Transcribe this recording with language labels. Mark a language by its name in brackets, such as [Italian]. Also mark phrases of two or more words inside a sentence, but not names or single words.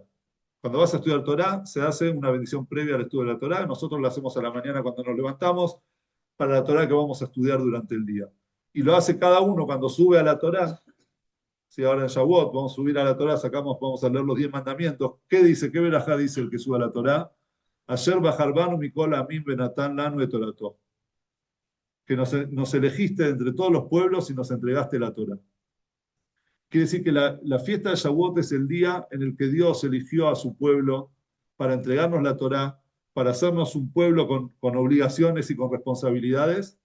[Spanish] Cuando vas a estudiar Torah, se hace una bendición previa al estudio de la Torah. Nosotros la hacemos a la mañana cuando nos levantamos para la Torah que vamos a estudiar durante el día. Y lo hace cada uno cuando sube a la Torah. Si ahora en Shavuot vamos a subir a la Torah, vamos a leer los 10 mandamientos. ¿Qué dice? ¿Qué verajá dice el que sube a la Torah? [Hebrew] אשר בחר בנו מכל העמים ונתן לנו את תורתו. [Spanish] Que nos elegiste entre todos los pueblos y nos entregaste la Torah. Quiere decir que la fiesta de Shavuot es el día en el que Dios eligió a su pueblo para entregarnos la Torá, para hacernos un pueblo con obligaciones y con responsabilidades.